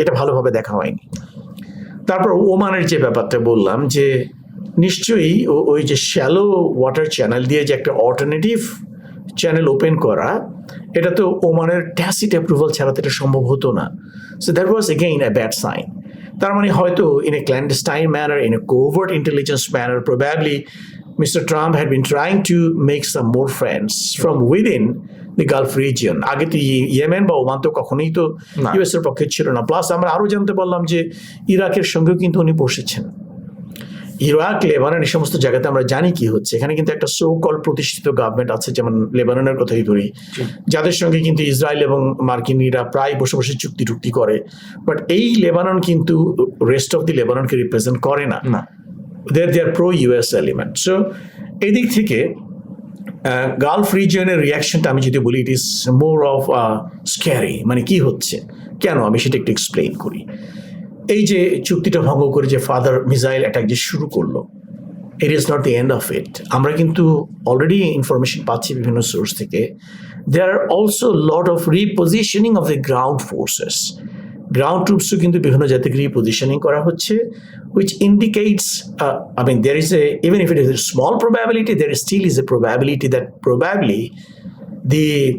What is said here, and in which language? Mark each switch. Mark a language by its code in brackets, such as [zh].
[bn] এটা ভালোভাবে দেখা হয়নি। তারপর ওমানের যে ব্যাপারটা বললাম, যে নিশ্চয়ই ওই যে শ্যালো ওয়াটার চ্যানেল দিয়ে যে একটা অল্টারনেটিভ চ্যানেল ওপেন করা, এটা তো ওমানের ট্যাসিট অ্যাপ্রুভাল ছাড়া তো এটা সম্ভব হতো না। [en] So that was again a bad sign. [bn] তার মানে হয়তো [en] In a clandestine manner, in a covert intelligence manner, probably Mr. Trump had been trying to make some more friends from within the Gulf region. [bn] আগে তো Yemen বা Oman তো কখনোই তো US এর পক্ষে ছিল না। প্লাস আমরা আরও জানতে পারলাম যে ইরাকের সঙ্গেও কিন্তু উনি বসেছেন। ইরাক, লেবানন, এই সমস্ত জায়গাতে আমরা জানি কি হচ্ছে। এখানে কিন্তু একটা সো কল প্রতিষ্ঠিত গভর্নমেন্ট আছে, যেমন লেবাননের কথাই ধরি, যাদের সঙ্গে কিন্তু ইসরায়েল এবং মার্কিনিরা প্রায় বসে বসে চুক্তি টুক্তি করে। বাট এই লেবানন কিন্তু রেস্ট অফ দি লেবাননকে রিপ্রেজেন্ট করে না। [en] they are pro-US element. So [bn] এই দিক থেকে গালফ রিজিয়নের রিয়াকশনটা আমি যদি বলি, [en] It is more of scary. [bn] মানে কি হচ্ছে, কেন, আমি সেটা একটু এক্সপ্লেইন করি। এই যে চুক্তিটা ভঙ্গ করে যে ফাদার মিসাইল অ্যাটাক যে শুরু করলো, [en] It is not the end of it. [bn] আমরা কিন্তু অলরেডি ইনফরমেশন পাচ্ছি বিভিন্ন সোর্স থেকে, [en] There are also lot of repositioning of the ground forces. [bn] Ground ট্রুপসও কিন্তু বিভিন্ন জায়গায় রিপোজিশনিং করা হচ্ছে, [en] which indicates, I mean, there is even if it is a small probability, there still is a probability that probably the